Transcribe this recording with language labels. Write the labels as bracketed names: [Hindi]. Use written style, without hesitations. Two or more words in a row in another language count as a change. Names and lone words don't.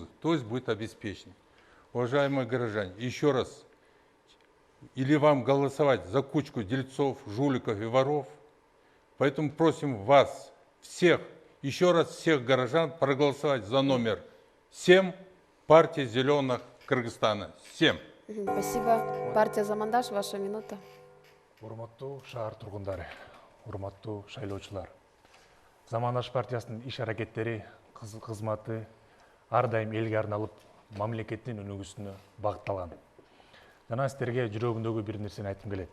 [Russian] То есть будет обеспечен. Уважаемые горожане, еще раз, или вам голосовать за кучку дельцов, жуликов и воров. Поэтому просим вас, всех, еще раз всех горожан проголосовать за номер 7 партии «Зеленых Кыргызстана». 7. Спасибо. Партия «Замандаш», ваша минута. [Kyrgyz] Урматтуу шаар тургундары, урматтуу шайлоочулар. Замандаш партиясынын иш аракеттери, кызматы ар дайым элге арналып, мамлекеттин өнүгүүсүнө багытталган. Жана сиздерге жүрөгүмдөгү бир нерсени айткым келет.